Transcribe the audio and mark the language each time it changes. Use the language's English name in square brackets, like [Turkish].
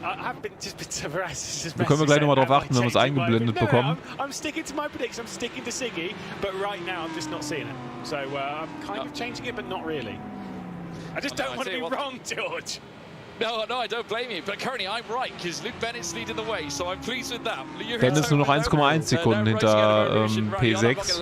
[German] Da können wir gleich nochmal drauf achten, wenn wir es eingeblendet bekommen. [English] I'm sticking to my prediction, I'm sticking to Siggy, but right now I'm just not seeing it. So I'm kind of changing it, but not really. I just don't want to be wrong, George. No, I don't blame you, but currently I'm right, because Luke Bennett's leading the way, so I'm pleased with that. [German] Dennis nur noch 1,1 Sekunden hinter P6.